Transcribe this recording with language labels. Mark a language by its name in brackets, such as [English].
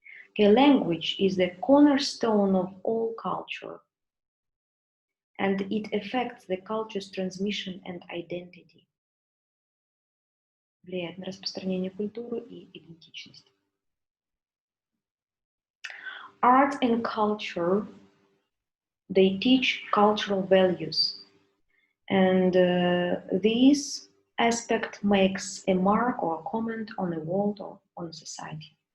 [English] Okay, language is the cornerstone of all culture, and it affects the culture's transmission and identity. [Russian] Влияет на распространение культуры и идентичности. [English] Art and culture, they teach cultural values, and this aspect makes a mark or a comment on the world or on society.